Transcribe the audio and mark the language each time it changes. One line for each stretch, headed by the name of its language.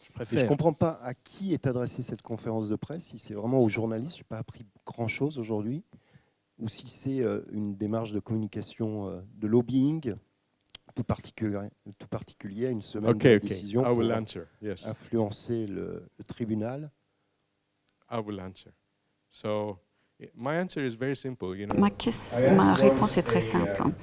French: Je ne comprends pas à qui est adressée cette conférence de presse, si c'est vraiment aux journalistes. Je n'ai pas appris grand-chose aujourd'hui, ou si c'est une démarche de communication, de lobbying, tout particulier à une semaine de décision pour influencer le tribunal.
English: I will answer. So, my answer is very simple.
French: Ma réponse est très simple.